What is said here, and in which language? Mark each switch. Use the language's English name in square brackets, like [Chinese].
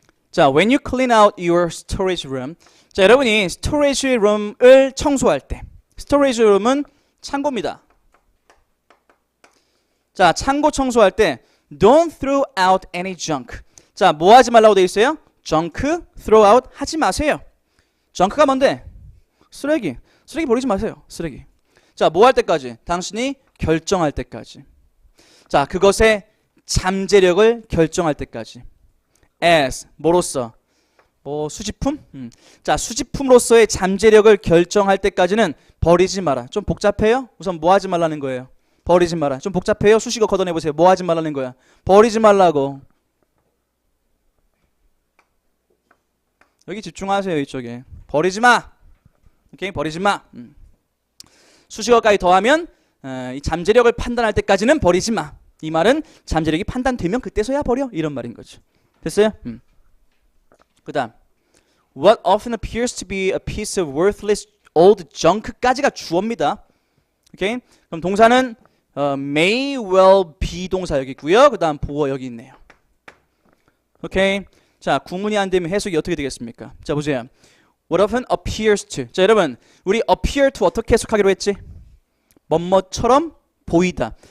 [English] 자, when you clean out your storage room. [Korean] 자, 여러분이 storage room을 청소할 때, storage room은 창고입니다. 자, 창고 청소할 때 [English] don't throw out any junk. [Korean] 자, 뭐 하지 말라고 돼 있어요? junk, [English] throw out [Korean] 하지 마세요. junk가 뭔데? 쓰레기. 쓰레기 버리지 마세요. 쓰레기. 자, 뭐 할 때까지? 당신이 결정할 때까지. 자, 그것의 잠재력을 결정할 때까지. as, 뭐로써? 뭐 수집품? 자, 수집품으로서의 잠재력을 결정할 때까지는 버리지 마라. 좀 복잡해요? 우선 뭐 하지 말라는 거예요? 버리지 마라. 좀 복잡해요? 수식어 걷어내보세요. 뭐 하지 말라는 거야? 버리지 말라고. 여기 집중하세요. 이쪽에. 버리지 마. 오케이? 버리지 마. 수식어까지 더하면 이 잠재력을 판단할 때까지는 버리지 마. 이 말은 잠재력이 판단되면 그때서야 버려. 이런 말인 거죠. 됐어요? 그 다음 [English] What often appears to be a piece of worthless old junk [Korean] 까지가 주어입니다. 오케이? 그럼 동사는 [English] may well be [Korean] 동사 여기 있고요. 그 다음 보어 여기 있네요. 오케이? 자, 구문이 안 되면 해석이 어떻게 되겠습니까? 자, 보세요. [English] What often appears to. [Korean] 자, 여러분, 우리 [English] appear to [Korean] 어떻게 해석하기로 했지? 뭐뭐처럼 보이다.